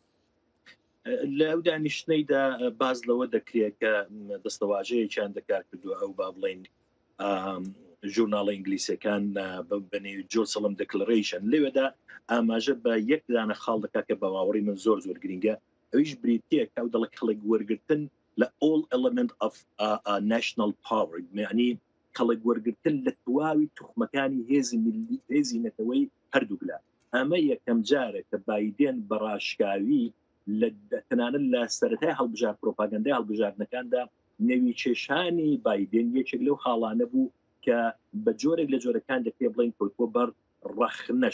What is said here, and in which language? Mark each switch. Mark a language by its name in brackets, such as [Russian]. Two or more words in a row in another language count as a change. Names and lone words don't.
[Central Kurdish] لە ئەو دانیشتنەیدا باز لەوە دەکرێت کە دەستەواژەیەکیان دەکار کردووە ئەو با بڵێن ژورناڵە ئینگلیسیەکان بەنێوی جۆسەڵم دەکلەرەیشن لێوێدا ئاماژە بە یەک دانە خاڵ دەکات کە بە باوەڕی من زۆر گرنگە ئەویش بریتیە کە ئەو دەڵە کەڵێک وەرگرتن لە [English] all element of national power، [Central Kurdish] یعنی کەڵێک وەرگرتن لە تواوی توخمەکانی هێزی ملی هێزی نەتەوەی هەردووگلا. ئەمە یەکەم جارە کە بایدێن بەڕاشکاوی لە تەنانەت لە سەرەتای هەڵبژار پرۆپاگەندای هەڵبژاردنەکاندا نەوی کێشانی بایدێن یەکێک لەو حاڵانە بوو کە بە جۆرێک لە جۆرەکان دەکرێ بڵین کۆ بەر ڕەخنەش.